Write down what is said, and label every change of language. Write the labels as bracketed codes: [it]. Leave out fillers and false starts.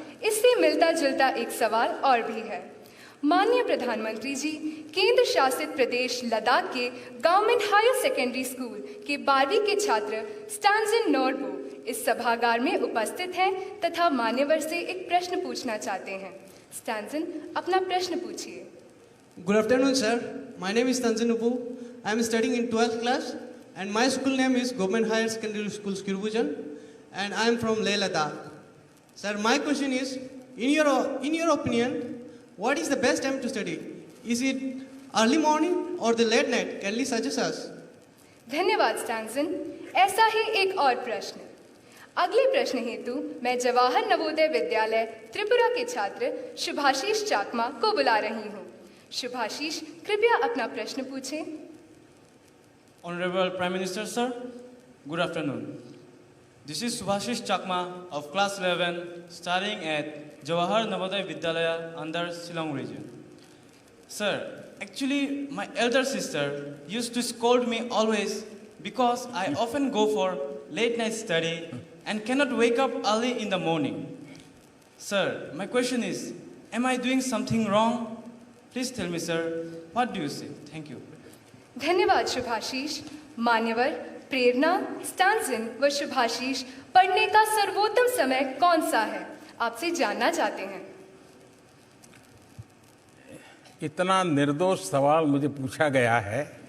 [hi] इससे मिलता जुलता एक सवाल और भी है। माननीय प्रधानमंत्री जी, केंद्र शासित प्रदेश लद्दाख के गवर्नमेंट हायर सेकेंडरी स्कूल के 12वीं के छात्र स्टैंजन नोरबो इस सभागार में उपस्थित हैं तथा मान्यवर से एक प्रश्न पूछना चाहते हैं। स्टैंजन, अपना प्रश्न पूछिए। [en] Good afternoon, sir. My name is Tanzan Upu. I am studying in 12th class, and my school name is Government Higher Secondary School, Skirbujan, and I am from Leh Ladakh. Sir, my question is, in your opinion, what is the best time to study? Is it early morning or the late night? Can you suggest us? [hi] धन्यवाद स्टैंजन। ऐसा ही एक और प्रश्न। अगले प्रश्न हेतु मैं जवाहर नवोदय विद्यालय त्रिपुरा के छात्र शुभाशीष चाकमा को बुला रही हूँ। शुभाशीष, कृपया अपना प्रश्न पूछें। [en] Honorable Prime Minister, sir, good afternoon. This is Subhashish Chakma of class 11 studying at Jawahar Navodaya Vidyalaya under Shillong region. Sir, actually my elder sister used to scold me always because I often go for late night study and cannot wake up early in the morning. Sir, my question is, am I doing something wrong? Please tell me, sir, what do you say? Thank you. [hi] धन्यवाद शुभाशीष। मान्यवर प्रेरणा, स्टैंजन व शुभाशीष, पढ़ने का सर्वोत्तम समय कौन सा है, आपसे जानना चाहते हैं। इतना निर्दोष सवाल मुझे पूछा गया है।